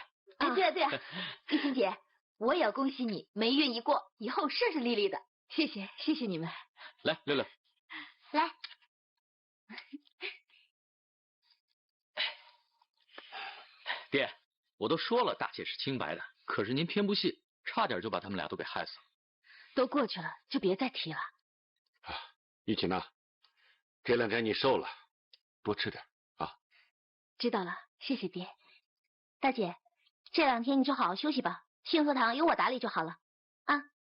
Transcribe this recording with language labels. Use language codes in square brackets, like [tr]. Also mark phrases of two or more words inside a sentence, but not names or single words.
[zh] 哎，對啊，玉琴姐，我也要恭喜你霉運一過，以後順順利利的。謝謝你們。來，六六，來。爹，我都說了大姐是清白的，可是您偏不信，差點就把他們倆都給害死了。都過去了，就別再提了。玉琴吶，這2天你瘦了，多吃點啊。知道了，謝謝爹。大姐，這2天你就好好休息吧，幸福堂由我打理就好了啊。